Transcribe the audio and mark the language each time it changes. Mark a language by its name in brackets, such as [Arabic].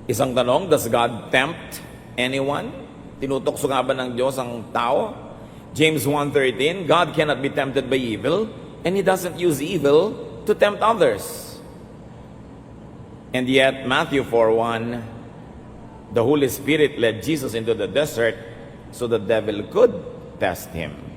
[Filipino] Isang tanong, [English] does God tempt anyone? [Filipino] Tinutokso nga ba ng Diyos ang tao? [English] James 1:13, God cannot be tempted by evil, and He doesn't use evil to tempt others. And yet, Matthew 4:1, the Holy Spirit led Jesus into the desert so the devil could test Him.